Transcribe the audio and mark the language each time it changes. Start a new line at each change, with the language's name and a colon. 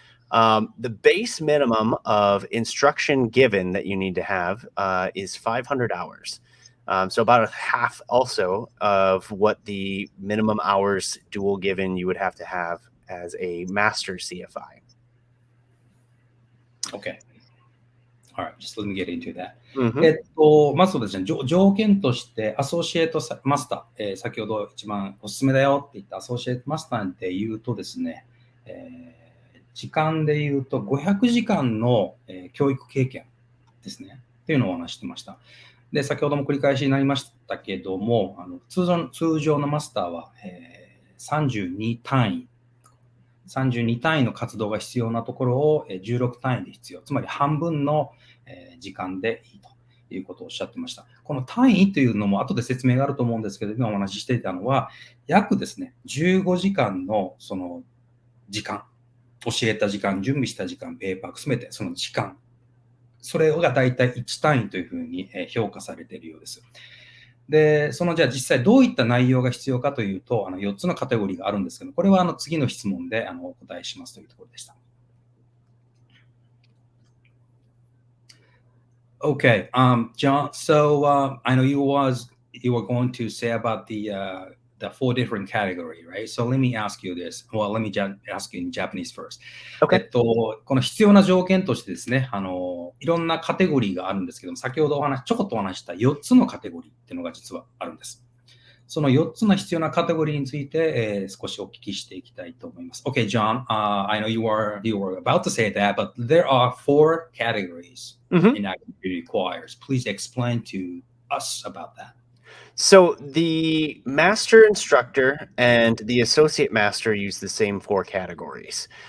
English: The base minimum of instruction given that you need to have is 500 hours. So about a half also of what the minimum hours dual given you would have to have as a master CFI. Okay. All right, just let me get into that.
Japanese: まずですね、条件としてアソシエイトマスター、先ほど一番おすすめだよって言ったアソシエイトマスターで言うとですね、時間で言うと500時間の、教育経験ですねっていうのをお話してました。で、先ほども繰り返しになりましたけども、通常のマスターは、32単位の活動が必要なところを16単位で必要。つまり半分の時間でいいということをおっしゃってました。この単位というのも後で説明があると思うんですけど、今お話ししていたのは、約ですね、15時間のその時間、教えた時間、準備した時間、ペーパー、すべてその時間、それが大体1単位というふうに評価されているようです。で、じゃあ実際どういった内容が必要かというと、4つのカテゴリーがあるんですけど、これは次の質問でお答えしますというところでした。
English: Okay, John, so I know you were going to say about the 4 different category, right? So let me ask you this. Well, let me ask you in Japanese first. Okay.
Japanese: この必要な条件としてですね、いろんなカテゴリーがあるんですけども、先ほどちょこっとお話した4つのカテゴリーっていうのが実はあるんです。その4つの必要なカテゴリーについて、少しお聞きしていきたいと思います。
English: Okay, John, I know you were about to say that, but there are 4 categories in activity requires. Please explain to us about that. So the master instructor and the associate master use the same 4 categories.